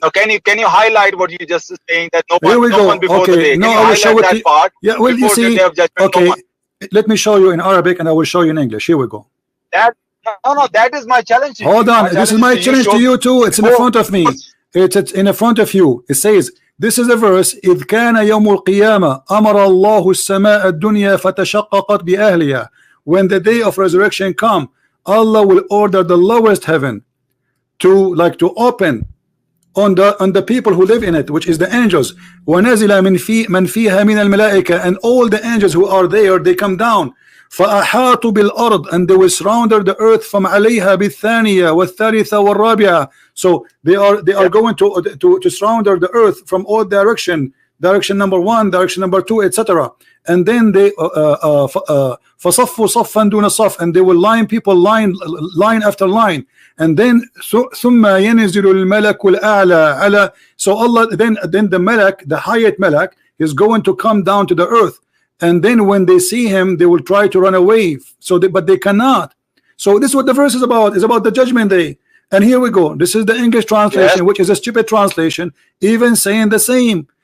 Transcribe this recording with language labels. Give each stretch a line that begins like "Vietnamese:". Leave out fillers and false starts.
English: Now, can you highlight what you just saying, that no one before okay. the day? No, I will show it. Part yeah, well, you see, okay. No, let me show you in Arabic, and I will show you in English. Here we go. No, that is my challenge to you. Hold on, this is my challenge to you too. It's in the front of me. It's in the front of you. It says, this is a verse.
Arabic: إذ كان يوم القيامة أمر الله السماء الدنيا فتشققت بأهلها.
English: When the day of resurrection come, Allah will order the lowest heaven to open on the people who live in it, which is the angels.
Arabic: وَنَزِلَ مِنْ فِيهَا مِنَ الْمَلَائِكَةِ,
English: and all the angels who are there, they come down.
Arabic: فَأَحَاطُوا بِالْأَرْضِ,
English: and they will surround the earth from
Arabic: عَلَيْهَا بِالثَّانِيَةِ وَالثَّالِثَةِ وَالرَّابِعَةِ.
English: So they are going to surround the earth from all direction number 1, direction number 2, etc. And then they
Arabic: فَصَفُّوا صَفًّا دُونَ صَفٍّ,
English: and they will line people line after line. And then
Arabic: ثُمَّ يَنْزِلُ الْمَلَكُ الْأَعْلَى عَلَى.
English: So Allah, then the Malak, the highest Malak, is going to come down to the earth. And then when they see him, they will try to run away. But they cannot. So this is what the verse is about. It's about the judgment day. And here we go. This is the English translation, which is a stupid translation, even saying the same.